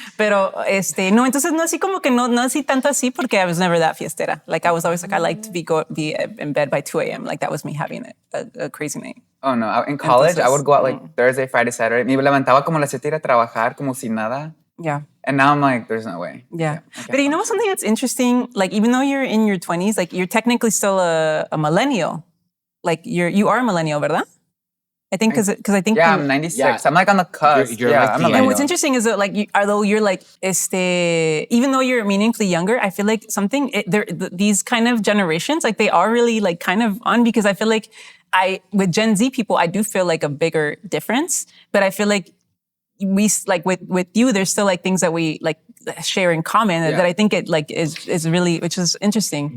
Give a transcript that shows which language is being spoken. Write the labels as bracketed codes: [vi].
[es] Pero, no, entonces no así como que no así tanto así, porque [en] I was never that [es] fiestera. [en] Like I was always like, I like to be in bed by 2 a.m. Like that was me having a crazy night. Oh no, in college, I would go out like Thursday, Friday, Saturday. [es] Me levantaba como a las 7 ir a trabajar, como si nada. [en] Yeah. And now I'm like, there's no way. Yeah. But you know something that's interesting? Like even though you're in your 20s, like you're technically still a millennial. Like you are a millennial, [es] ¿verdad? [en] I think because I think I'm 96. Yeah. I'm like on the cusp. You're like I'm and what's interesting is that like although you're like even though you're meaningfully younger, I feel like these kind of generations, like they are really like kind of on, because I feel like with Gen Z people, I do feel like a bigger difference, but I feel like we like with you, there's still like things that we like share in common that I think it like is really, which is interesting.